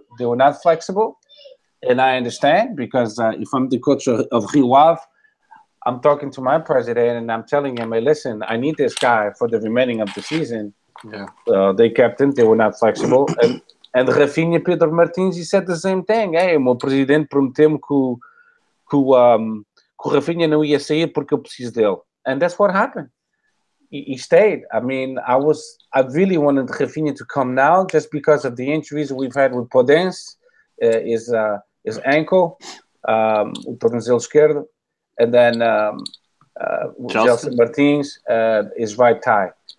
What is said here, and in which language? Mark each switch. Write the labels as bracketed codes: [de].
[en] They were not flexible. And I understand because if I'm the coach of Rio Ave, I'm talking to my president and I'm telling him, hey, listen, I need this guy for the remaining of the season. Yeah. They kept him. They were not flexible. And Rafinha, Pedro Martins, he said the same thing. [pt] Hey, o meu presidente prometeu-me que o Rafinha não ia sair porque eu preciso dele. [en] And that's what happened. He stayed. I mean, I really wanted Rafinha to come now just because of the injuries we've had with Podence, his ankle, [pt] o tornozelo esquerdo, [en] and then Gelson Martins, his right thigh.